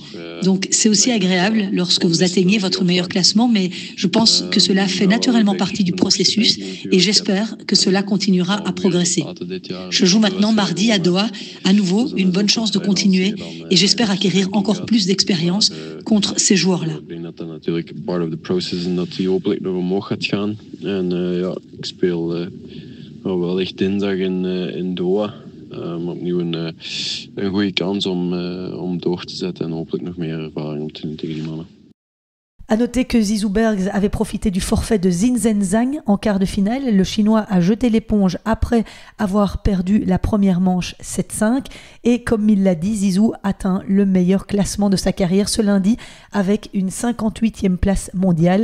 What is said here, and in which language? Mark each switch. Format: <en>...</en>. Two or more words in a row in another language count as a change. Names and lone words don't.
<fr>Donc c'est aussi agréable lorsque vous atteignez votre meilleur classement, mais je pense que cela fait naturellement partie du processus et j'espère que cela continuera à progresser. Je joue maintenant mardi à Doha, à nouveau une bonne chance de continuer et j'espère acquérir encore plus d'expérience contre ces joueurs-là.</fr> <nl>Wellicht dinsdag in Doha. Opnieuw een goede kans om door te zetten en hopelijk nog meer ervaring op te doen tegen die mannen.</nl> <fr>À noter que Zizou Bergs avait profité du forfait de Zinzhen Zhang en quart de finale. Le Chinois a jeté l'éponge après avoir perdu la première manche 7-5. Et comme il l'a dit, Zizou atteint le meilleur classement de sa carrière ce lundi avec une 58e place mondiale.</fr>